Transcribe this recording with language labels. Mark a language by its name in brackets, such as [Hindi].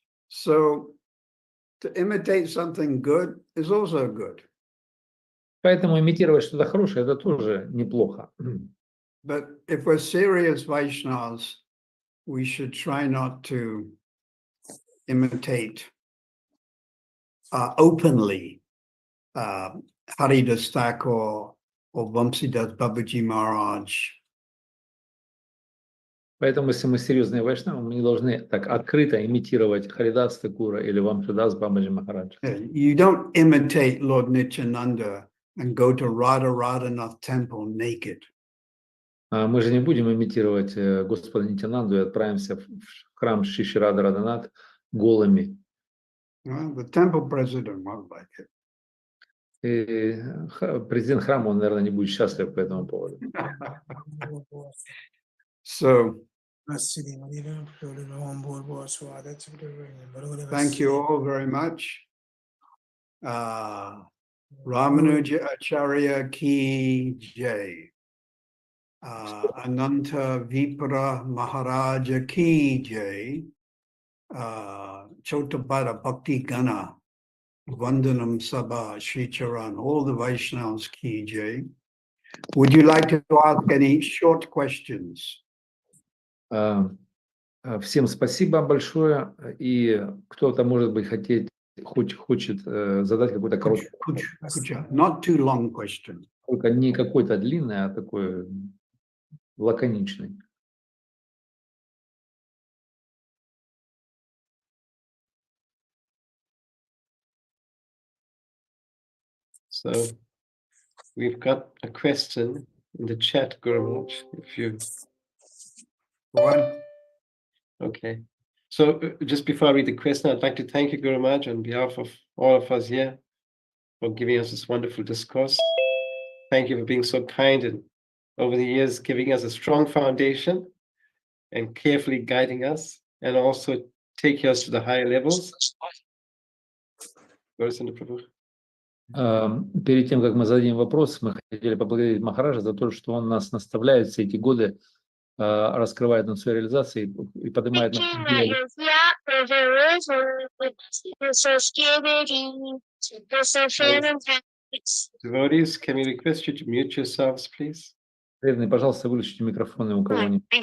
[English] So to imitate something good is also good. [Russian] Поэтому имитировать что-то хорошее – это тоже неплохо. [English] But if we're serious Vaishnavas, we should try not to imitate openly Hari Das Thakur or Vamsidas Babaji Maharaj. [Russian] Поэтому, если мы серьезные вайшнавы, мы не должны так открыто имитировать Харидас Такура или Вамшидас Бабаджи Махараджа. [English] You don't imitate Lord Nityananda and go to Radha Radhanath temple naked. [Russian] Мы же не будем имитировать Господа Нитянанду и отправимся в храм Шри Рады Радханат голыми. [English] The temple president won't like it. [Russian] И президент храма, он, наверное, не будет счастлив по этому поводу. [English] So thank you all very much. Ramanuja Acharya Ki Jai. Ananta Vipra Maharaja Ki Jai. [Bangla] Chotabara Bhakti Gana. Vandanam Sabha Sri Charan. [English] All the Vaishnavas Ki Jai. Would you like to ask any short questions? [Russian] Всем спасибо большое. И кто-то, может быть, хочет задать какой-то короткий вопрос. [English] Not too long question. [Russian] Только не какой-то длинный, а такой лаконичный. [English] So we've got a question in the chat, Guru Maharaj, if you... One. Okay. So just before I read the question, I'd like to thank you, Guru Maharaj, on behalf of all of us here for giving us this wonderful discourse. Thank you for being so kind and over the years giving us a strong foundation and carefully guiding us and also taking us to the higher levels. [Russian] Перед тем, как мы зададим вопрос, мы хотели поблагодарить Махараджа за то, что он нас наставляет все эти годы, раскрывает нам свою реализацию и поднимает нас. [English] Devotees, can we request you to mute yourselves, please? [Russian] Преданные, пожалуйста, выключите микрофоны у кого-нибудь.